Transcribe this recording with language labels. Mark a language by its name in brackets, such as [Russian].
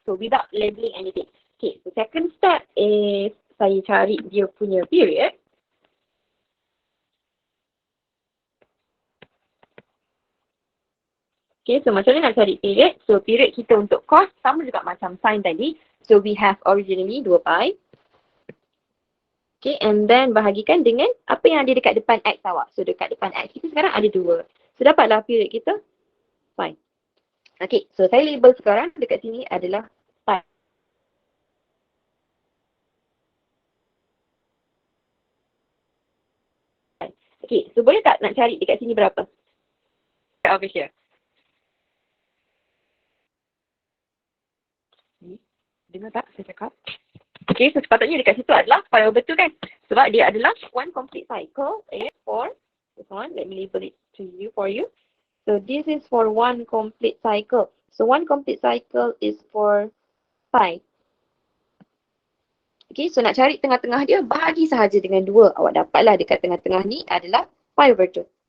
[English] So without labeling anything. Okay, so second step is [Malay] saya cari dia punya period. Okay, so macam mana nak cari period? So period kita untuk cos sama juga macam sin tadi. [English] So we have originally 2 pi. [Malay] Okay, and then bahagikan dengan apa yang ada dekat depan X awak. So dekat depan X kita sekarang ada 2. So dapatlah period kita pi. Okay, so saya label sekarang dekat sini adalah pi. Okay, so boleh tak nak cari dekat sini berapa? [English] Over here. [Malay] Dengar tak saya cakap? Okay, so sepatutnya dekat situ adalah pi over 2 kan? Sebab dia adalah [English] one complete cycle for this one. Let me label it to you for you. So this is for one complete cycle. So one complete cycle is for pi. [Malay] Okay, so nak cari tengah-tengah dia, bahagi sahaja dengan 2. Awak dapatlah dekat tengah-tengah ni adalah pi over 2.